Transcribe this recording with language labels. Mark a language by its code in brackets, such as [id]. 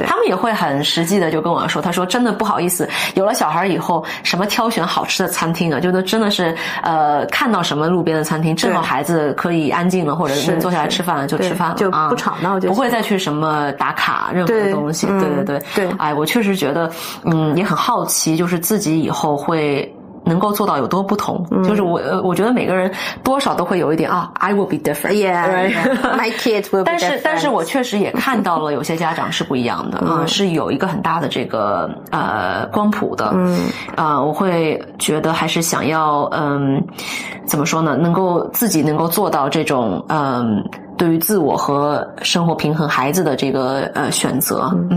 [zh] 他们也会很实际的就跟我说，他说真的不好意思，有了小孩以后，什么挑选好吃的餐厅就真的是看到什么路边的餐厅，正好孩子可以安静了，或者能坐下来吃饭了就吃饭了，就不吵闹，不会再去什么打卡任何的东西。对，我确实觉得也很好奇，就是自己以后会能够做到有多不同。就是我觉得每个人多少都会有一点 [en] I will be different. Yeah, my kids will be different. [zh] 但是我确实也看到了有些家长是不一样的是有一个很大的这个光谱的。我会觉得还是想要怎么说呢？自己能够做到这种对于自我和生活平衡孩子的这个选择。